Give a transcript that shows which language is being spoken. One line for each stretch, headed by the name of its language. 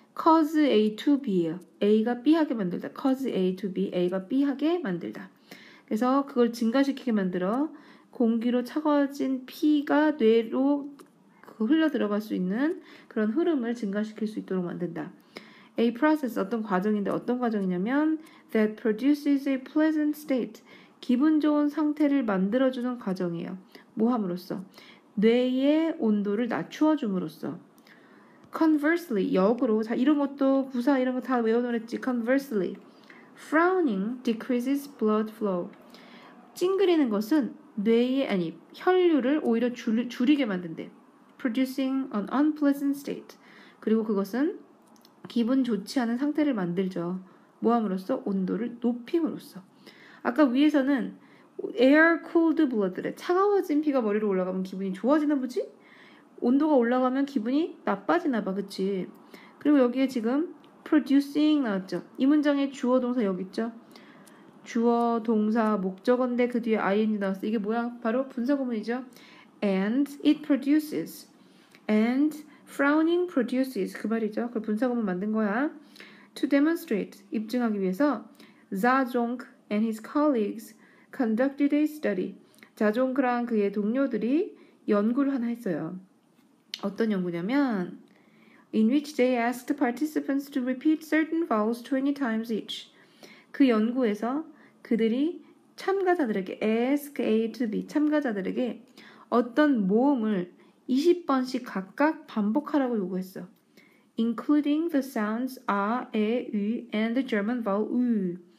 Korean: cause A to B예요. A가 B 하게 만들다. cause A to B, A가 B 하게 만들다. 그래서 그걸 증가시키게 만들어 공기로 차가워진 P가 뇌로 흘러 들어갈 수 있는 그런 흐름을 증가시킬 수 있도록 만든다.
English: A process,
Korean: 어떤 과정인데 어떤 과정이냐면
English: that produces a pleasant state,
Korean: 기분 좋은 상태를 만들어주는 과정이에요. 뭐 함으로써? 뇌의 온도를 낮추어줌으로써. Conversely, 역으로, 자 이런 것도 부사 이런 거 다 외워놓았지.
English: Conversely, frowning decreases blood flow.
Korean: 찡그리는 것은 뇌의 혈류를 오히려 줄이게 만든대.
English: Producing an unpleasant state.
Korean: 그리고 그것은 기분 좋지 않은 상태를 만들죠. 뭐함으로써? 온도를 높임으로써. 아까 위에서는 air cooled blood래. 차가워진 피가 머리로 올라가면 기분이 좋아지나 보지? 온도가 올라가면 기분이 나빠지나 봐. 그치? 그리고 여기에 지금 producing 나왔죠. 이 문장에 주어 동사 여기 있죠. 주어 동사 목적어인데 그 뒤에 ing 나왔어. 이게 뭐야? 바로 분사구문이죠.
English: And it produces. And frowning produces.
Korean: 그 말이죠. 그 분사구문 만든 거야.
English: To demonstrate.
Korean: 입증하기 위해서
English: 자종크 and his colleagues conducted a study.
Korean: 자종크랑 그의 동료들이 연구를 하나 했어요. 어떤 연구냐면
English: in which they asked participants to repeat certain vowels 20 times each.
Korean: 그 연구에서 그들이 참가자들에게 ask A to B 참가자들에게 어떤 모음을 20번씩 각각 반복하라고 요구했어.
English: including the sounds a, e, ü and the German vowel ü.